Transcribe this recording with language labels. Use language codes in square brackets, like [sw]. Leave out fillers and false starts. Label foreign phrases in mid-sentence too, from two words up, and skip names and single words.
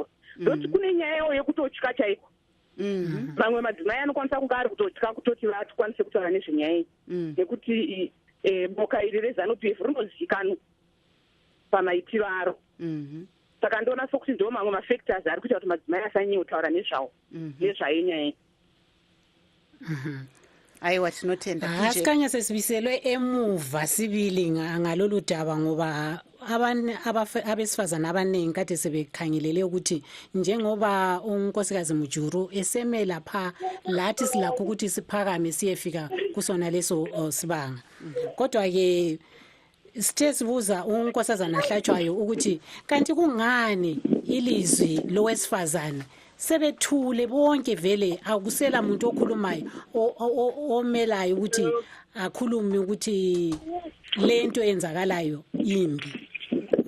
[sn] Ndoti kune nyayawo yekutotya chaiko. Mamwe madzimai anokwanisa kunge ari kutotya kutoti vatikwanise kutaura nezvenyaya iyi, nekuti boka iri reZANU-PF rinozivikanwa pamaitiro aro. Saka ndoona sokuti ndo mamwe mafactors ari kuita kuti madzimai asanyanye kutaura nezvayo nyaya. Aiwa, tinotenda. [nd] Asikanyasesibiselwe emuva sibili ngalolu daba ngoba abesifazana abaningi kade sebekhangelele ukuthi njengoba unkosikazi Mujuru eseme lapha lathi silakho ukuthi siphakame siyefika kusona leso sibanga. Kodwa ke sithe sibuza unkosazana Hlachwayo ukuthi kanti kungani ilizwi lowesifazane sebethule bonke vele akusela umuntu okhulumayo omelayo ukuthi akhulume ukuthi lento enzakalayo imbi.